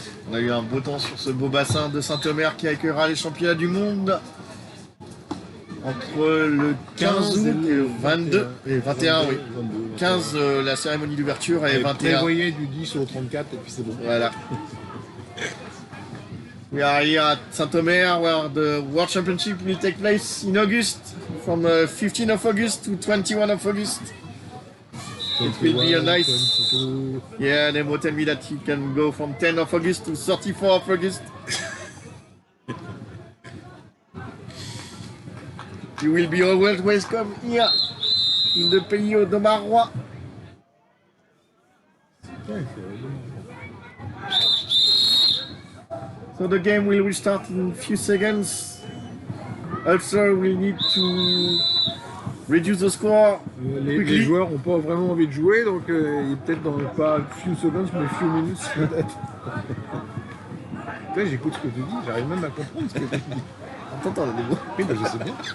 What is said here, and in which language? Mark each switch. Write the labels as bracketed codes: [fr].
[fr] On a eu un beau temps sur ce beau bassin de Saint-Omer qui accueillera les championnats du monde entre le 15 août et le 22 et 21, oui. 15, la cérémonie d'ouverture et 21. Prévoyez du 10 au 34 et puis c'est bon. Voilà. [en] We are here at Saint-Omer where the World Championship will take place in August from 15th of August to 21 of August. It will be a nice... 22. Yeah, Nemo tell me that you can go from 10th of August to 34th of August. You will be always welcome here in the pays de Marois. So the game will restart in a few seconds. Ulster will need to reduce the score [fr] Les [en] quickly. [fr] joueurs n'ont pas vraiment envie de jouer, donc il est peut-être dans pas [en] few seconds, [fr] mais [en] few minutes [fr] peut-être. J'écoute ce que tu dis, j'arrive même à comprendre ce que tu dis. T'entends les mots. Oui, bah, je sais bien.